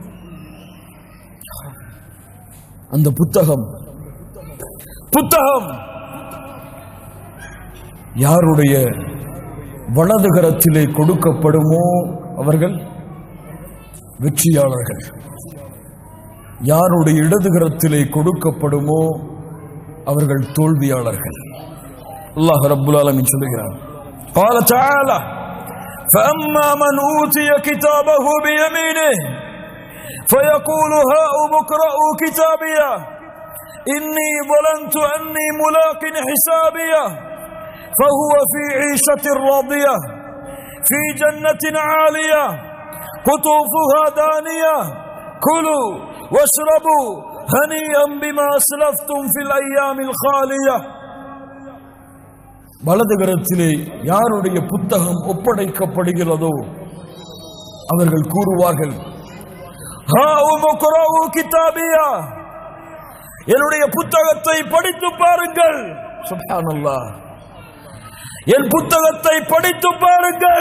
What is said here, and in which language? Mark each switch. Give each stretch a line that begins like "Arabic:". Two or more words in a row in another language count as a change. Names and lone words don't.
Tamil: அந்த புத்தகம் யாருடைய வலது கரத்திலே கொடுக்கப்படுமோ அவர்கள் வெற்றியாளர்கள். யாருடைய இடது கரத்திலே கொடுக்கப்படுமோ அவர்கள் தோல்வியாளர்கள். அல்லாஹ் ரப்புல் ஆலமீன் சொல்கிறார்,
Arabic: قال تعالى فأما من أوتي كتابه بيمينه فيقول هاؤم اقرءوا كتابيه إني ظننت أني ملاق حسابيه فهو في عيشة راضية في جنة عالية قطوفها دانية كلوا واشربوا هنيئا بما أسلفتم في الأيام الخالية.
Tamil: வலது கரத்திலே யாருடைய புத்தகம் ஒப்படைக்கப்படுகிறதோ அவர்கள் கூறுவார்கள், என்னுடைய புத்தகத்தை படித்து பாருங்கள். சுப்ஹானல்லாஹ், என் புத்தகத்தை படித்து பாருங்கள்.